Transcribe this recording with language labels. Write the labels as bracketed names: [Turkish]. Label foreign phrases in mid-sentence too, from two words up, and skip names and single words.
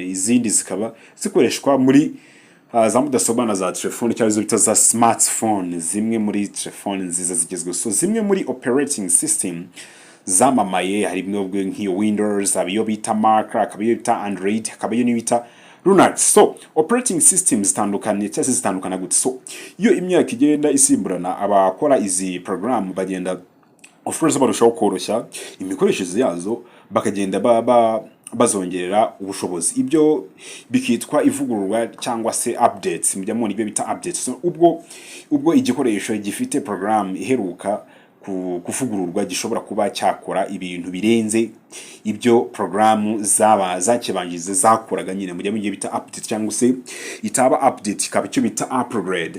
[Kinyarwanda] Izindi zikaba zikoreshwa muri za mudasobwa na za telefone cyangwa zo bita za smartphone, zimwe muri telefone nziza zigezweho. So zimwe muri [English] operating system [Kinyarwanda] zamamaye harimo nk'iyo Windows, abiyo bita Mac, akabiyo bita Android, akabiyo n'ibita Linux. So [English] operating systems [Kinyarwanda] zitandukanye cyangwa zitandukana gute. So iyo imyaka igenda isimburana abakora izi program bagenda [English] of course [Kinyarwanda] barushaho koroshya imikoreshereze yazo, bakagenda bazongerera ubushobozi. Ibyo bikitwa ivugururwa cyangwa se updates, mujya mu ibyo bita updates. So ubwo igikoresho gifite program iheruka kuvugururwa gishobora kuba cyakora ibintu birenze ibyo program zakibangize zakoraga nyine, mujya mu bita update cyangwa se itaba update ikaba icyo bita upgrade.